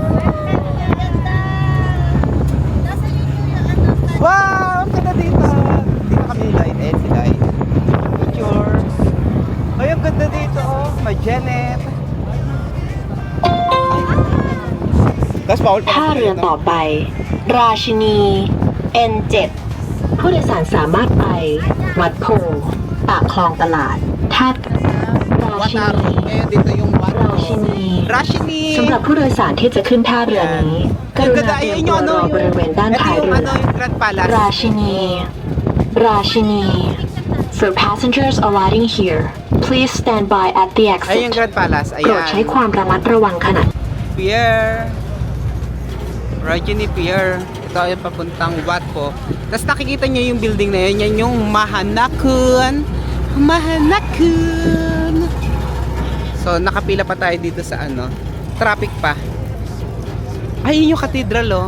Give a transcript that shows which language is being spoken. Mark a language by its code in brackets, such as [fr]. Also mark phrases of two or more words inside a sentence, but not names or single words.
[tl] Wow! Ang ganda dito! Dito kami ni Light. Si Light. Picture. Ay, ang ganda dito, oh. May Janet. Tapos bawal pa [th] ท่าเรือต่อไป ราชินี N7 ผู้โดยสารสามารถไป วัดโพปากคลองตลาดท่าราชิ [tl] Wataron. [th] นี [tl] Ngayon dito yung [th] ราชิ [tl] Wataron. [th] นี [tl] Rashini! [th] สำหรับผู้โดยสารที่จะขึ้นท่าเรือนี้ ก [tl] Ang [th] รุ [tl] ganda. [th] ณาเตรียม [tl] Ayun [th] ตัว [tl] yung [th] ร [tl] ano, [th] อบริเวณด้าน [tl] ito [th] ท้าย [tl] yung [th] เรือ [tl] ano, yung Grand Palace. [en] ราชินี ราชินี For passengers alighting here please stand by at the [tl] Ayun yung [en] exit [tl] Grand Palace. [th] โปรดใช้ [tl] Ayan. [th] ความระมัดระวังขณะ [en] Pier. Rajini Pier. [tl] Ito ay papuntang Watpo. Tapos nakikita nyo yung building na yun. Yan yung Mahanakun. Mahanakun. So nakapila pa tayo dito sa ano. Traffic pa. Ayun yung cathedral, oh.